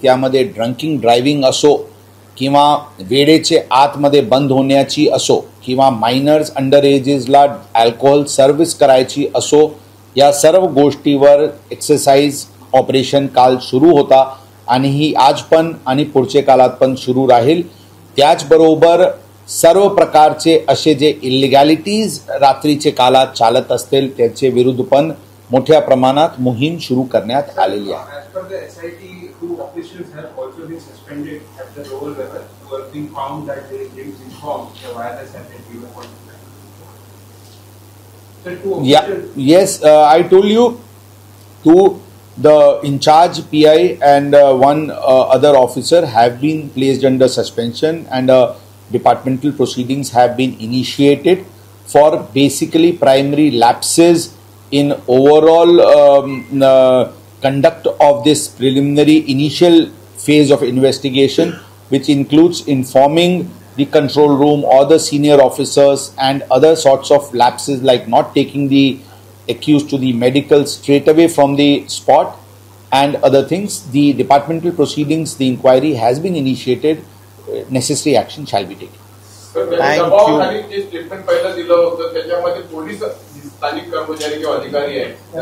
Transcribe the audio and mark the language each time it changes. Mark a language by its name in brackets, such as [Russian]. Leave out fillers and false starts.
[Marathi] त्यामध्ये ड्रंकिंग ड्रायव्हिंग असो किंवा वेळेचे आतमध्ये बंद होण्याची असो किंवा मायनर्स अंडर एजेसला अल्कोहोल सर्व्हिस करायची असो, या सर्व गोष्टीवर एक्सरसाइज ऑपरेशन काल सुरू होता आणि ही आज पण आणि पुढच्या काळात पण सुरू राहील. त्याचबरोबर सर्व प्रकारचे असे जे इलिगॅलिटीज रात्रीचे काळात चालत असतील त्याचे विरुद्ध पण मोठ्या प्रमाणात मोहीम सुरू करण्यात आलेली आहे. [English] As per the SIT, 2 officials have also been suspended at the lower level who have been found that they didn't inform the wireless had been given point. So 2 officials. Yes, I told you the in charge PI and one other officer have been placed under suspension and departmental proceedings have been initiated for basically primary lapses in overall conduct of this preliminary initial phase of investigation, which includes informing the control room or the senior officers and other sorts of lapses like not taking the accused to the medical straight away from the spot and other things. The departmental proceedings, the inquiry has been initiated. Necessary action shall be taken. Thank you. [Marathi] जे statement पहिलं दिलं होतं त्याच्यामध्ये police स्थानिक कर्मचारी किंवा अधिकारी आहेत